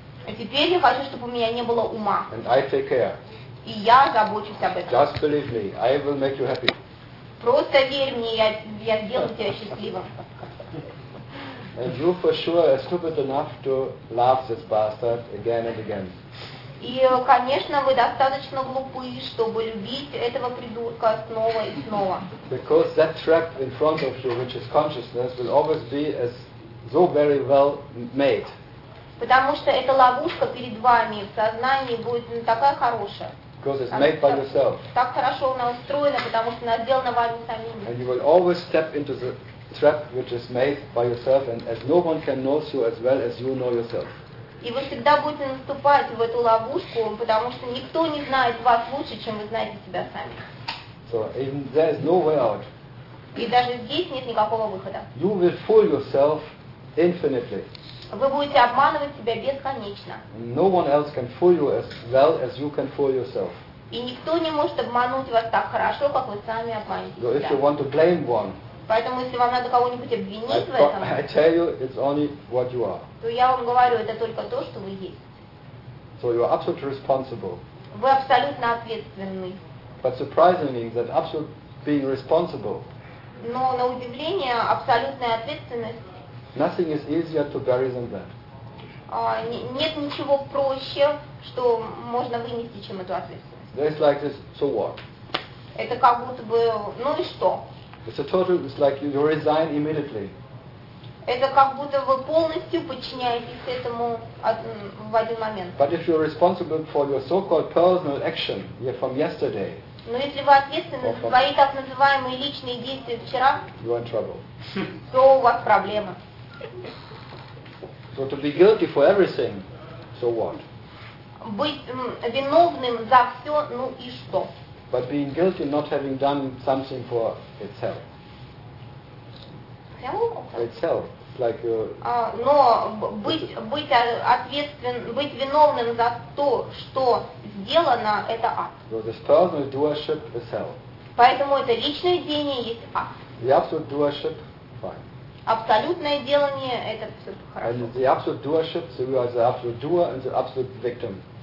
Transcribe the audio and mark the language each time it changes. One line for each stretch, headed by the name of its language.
Russian: А теперь я хочу, чтобы у меня не было ума.
English: And I take care.
Russian: И я забочусь об этом.
English: Just believe me, I will make you happy.
Russian: Просто верь мне, я сделаю тебя счастливым.
English: And you for sure are stupid enough to love this bastard again and again.
Russian: И, конечно, вы достаточно глупы, чтобы любить этого придурка снова и снова.
English: Because that trap in front of you, which is consciousness, will always be as so very well made.
Russian: Потому что эта ловушка перед вами в сознании будет не такая хорошая.
English: Because it's made by yourself.
Russian: Так хорошо она устроена, потому что она сделана вами самими.
English: And you will always step into the trap, which is made by yourself, and as no one can know you as well as you know yourself.
Russian: И вы всегда будете наступать в эту ловушку, потому что никто не знает вас лучше, чем вы знаете себя сами.
English: So, even there is no way out.
Russian: И даже здесь нет никакого выхода.
English: You will fool yourself infinitely.
Russian: Вы будете обманывать себя бесконечно.
English: No one else can fool you as well as you can fool yourself.
Russian: И никто не может обмануть вас так хорошо, как вы сами обманете себя.
English: So, if you want to blame one,
Russian: поэтому, если вам надо кого-нибудь обвинить в этом,
English: I tell you, it's only what you are.
Russian: То я вам говорю, это только то, что вы есть.
English: So you are absolutely responsible.
Russian: Вы абсолютно ответственны.
English: But surprisingly, that absolute being responsible.
Russian: Но на удивление, абсолютная ответственность.
English: Nothing is easier to bury than that.
Russian: Нет ничего проще, что можно вынести, чем эту ответственность.
English: There is like this, so what?
Russian: Это как будто бы, ну и что?
English: It's a total. It's like you resign immediately.
Russian: Это как будто вы полностью подчиняетесь этому в один момент.
English: But if you're responsible for your so-called personal action here from yesterday.
Russian: Но если вы ответственны за свои так называемые личные действия вчера.
English: You are in trouble.
Russian: То у вас проблема.
English: So to be guilty for everything, so what?
Russian: Быть виновным за все, ну и что?
English: But being guilty, not having done something for itself. Hell? Itself, like you.
Russian: Но быть ответственным, быть виновным за то, что сделано, это ад.
English: So this personal doership is hell.
Russian: Поэтому это личное деяние есть ад.
English: The absolute doership, fine.
Russian: Абсолютное делание – это все хорошо.
English: And the absolute doership, so you are the absolute doer and the absolute victim.